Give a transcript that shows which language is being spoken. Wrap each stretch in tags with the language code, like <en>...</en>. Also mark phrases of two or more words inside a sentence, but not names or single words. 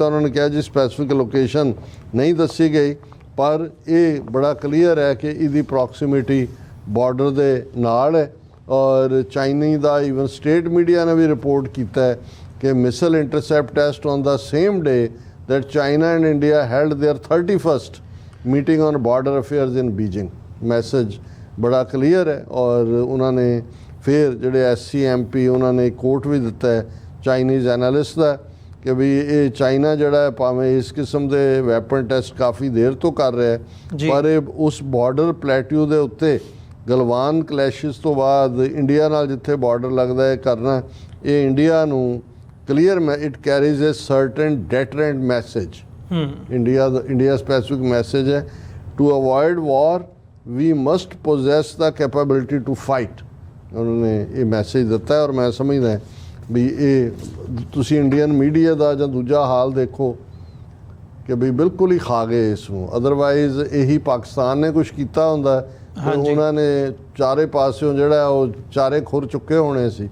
<pa>ਉਹਨਾਂ ਨੇ ਕਿਹਾ ਜੀ</pa> <en>specific location</en> <pa>ਨਹੀਂ ਦੱਸੀ ਗਈ, ਪਰ ਇਹ ਬੜਾ ਕਲੀਅਰ ਹੈ ਕਿ ਇਹਦੀ ਪ੍ਰੋਕਸੀਮਿਟੀ ਬਾਰਡਰ ਦੇ ਨਾਲ ਹੈ। ਔਰ ਚਾਈਨੀ ਦਾ</pa> <en>even state media</en> <pa>ਨੇ ਵੀ ਰਿਪੋਰਟ ਕੀਤਾ ਹੈ ਕਿ</pa> <en>missile intercept test on the same day that China and India held their 31st meeting on border affairs in Beijing।</en> <pa>ਮੈਸੇਜ ਬੜਾ ਕਲੀਅਰ ਹੈ। ਔਰ ਉਹਨਾਂ ਨੇ ਫਿਰ ਜਿਹੜੇ SCMP ਉਹਨਾਂ ਨੇ ਕੋਟ ਵੀ ਦਿੱਤਾ ਹੈ</pa> <en>Chinese analyst</en> <pa>ਦਾ ਕਿ ਵੀ ਇਹ ਚਾਈਨਾ ਜਿਹੜਾ ਹੈ ਭਾਵੇਂ ਇਸ ਕਿਸਮ ਦੇ</pa> <en>weapon test</en> <pa>ਕਾਫੀ ਦੇਰ ਤੋਂ ਕਰ ਰਿਹਾ ਹੈ, ਪਰ ਇਹ ਉਸ</pa> <en>border plateau</en> <pa>ਦੇ ਉੱਤੇ ਗਲਵਾਨ ਕਲੈਸ਼ਿਸ ਤੋਂ ਬਾਅਦ ਇੰਡੀਆ ਨਾਲ ਜਿੱਥੇ ਬਾਰਡਰ ਲੱਗਦਾ ਹੈ ਕਰਨਾ, ਇਹ ਇੰਡੀਆ ਨੂੰ</pa> <en>clear it carries a certain deterrent message। India specific message है to avoid war we must possess the capability to fight।</en> <hi>उन्होंने ये मैसेज</hi> <pa>ਦਿੱਤਾ ਹੈ। ਔਰ ਮੈਂ ਸਮਝਦਾ ਵੀ ਇਹ ਤੁਸੀਂ</pa> <en>Indian media</en> <pa>ਦਾ ਜਾਂ ਦੂਜਾ ਹਾਲ ਦੇਖੋ ਕਿ ਵੀ ਬਿਲਕੁਲ ਹੀ ਖਾ ਗਏ ਇਸ ਨੂੰ। ਅਦਰਵਾਈਜ਼ ਇਹੀ ਪਾਕਿਸਤਾਨ ਨੇ ਕੁਝ ਕੀਤਾ ਹੁੰਦਾ, ਉਹਨਾਂ ਨੇ ਚਾਰੇ ਪਾਸਿਓਂ ਜਿਹੜਾ ਉਹ ਚਾਰੇ ਖੁਰ ਚੁੱਕੇ ਹੋਣੇ ਸੀ।</pa>